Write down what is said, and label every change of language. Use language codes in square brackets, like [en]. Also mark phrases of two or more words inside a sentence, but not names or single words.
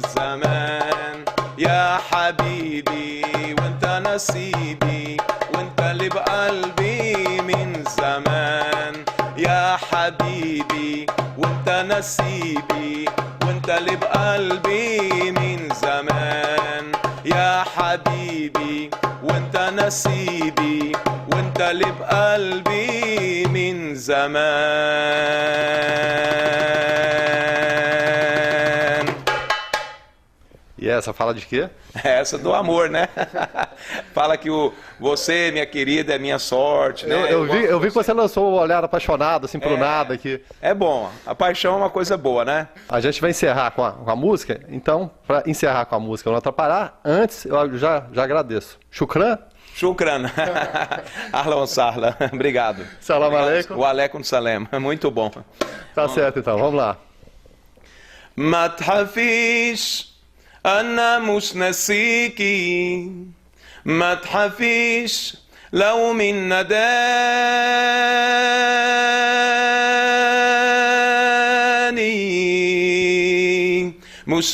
[ar] زمان يا حبيبي وانت نصيبي وانت اللي بقلبي من زمان يا حبيبي وانت نصيبي وانت اللي بقلبي من زمان يا حبيبي وانت نصيبي وانت اللي بقلبي من زمان. [pt] E essa fala de quê? Essa do amor, né? Fala que você, minha querida, é minha sorte, né? Eu vi que você lançou um olhar apaixonado, assim, pro nada aqui. É bom, a paixão é uma coisa boa, né? A gente vai encerrar com a música, então, para encerrar com a música, não atrapalhar, antes eu já agradeço. Shukran? [ar] شكرا. أهلا سهلا. Obrigado. سلام عليكم. وعليكم السلام. [pt] Muito bom. Tá certo, então, vamos lá. [ar] ما تحفيش أنا مش ناسيكي ما تحفيش لو من نداني مش